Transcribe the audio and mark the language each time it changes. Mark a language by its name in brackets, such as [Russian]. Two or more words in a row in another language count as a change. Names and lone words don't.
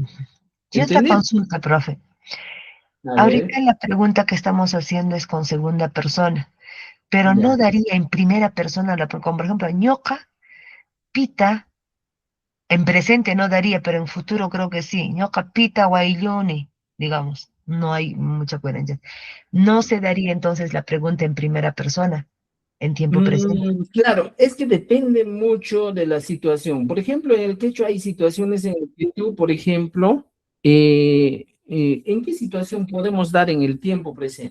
[Spanish] Y otra ¿Entendido? consulta, profe. A ver, Ahorita la pregunta que estamos haciendo es con segunda persona, pero no ya. daría en primera persona, como por ejemplo, [Quechua] ñoqa, pita, [Spanish] en presente no daría, pero en futuro creo que sí. [Quechua] Ñoqa, pita, guaylloni, [Spanish] digamos, no hay mucha coherencia. No se daría entonces la pregunta en primera persona, en tiempo presente. Claro, es que depende mucho de la situación. Por ejemplo, en el quechua hay situaciones en las que tú, por ejemplo, ¿en qué situación podemos dar en el tiempo presente?